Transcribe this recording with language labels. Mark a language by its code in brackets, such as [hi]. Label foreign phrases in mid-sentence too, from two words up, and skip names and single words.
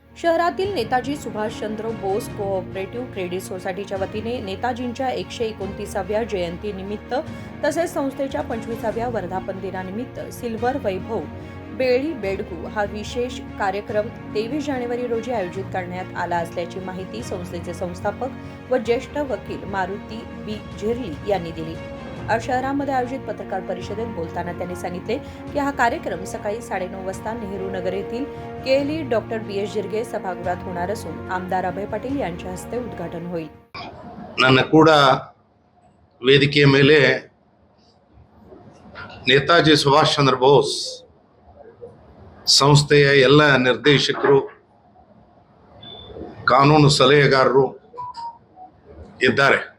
[mr] शहरातील नेताजी सुभाषचंद्र बोस कोऑपरेटिव्ह क्रेडिट सोसायटीच्या वतीने नेताजींच्या 129व्या जयंतीनिमित्त तसेच संस्थेच्या 25व्या वर्धापन दिनानिमित्त सिल्वर वैभव बेळी बेडगू हा विशेष कार्यक्रम 23 जानेवारी रोजी आयोजित करण्यात आला असल्याची माहिती संस्थेचे संस्थापक व ज्येष्ठ वकील मारुती बी झिरली यांनी दिली। आज शहरामध्ये आयोजित पत्रकार परिषदेत बोलताना त्यांनी सांगितले की हा कार्यक्रम सकाळी 9:30 वाजता नेहरू नगर येथील केएलई डॉक्टर BS जिरगे सभागृहात होणार असून आमदार अभय पाटील यांच्या हस्ते उद्घाटन होईल। [kn] ನನ್ನ ಕೂಡ ವೇದಿಕೆಯ ಮೇಲೆ ನೇತಾಜಿ ಸುಭಾಷ್ ಚಂದ್ರ ಬೋಸ್ ಸಂಸ್ಥೆಯ ಎಲ್ಲ ನಿರ್ದೇಶಕರು, ಕಾನೂನು ಸಲಹೆಗಾರರು ಇದ್ದಾರೆ।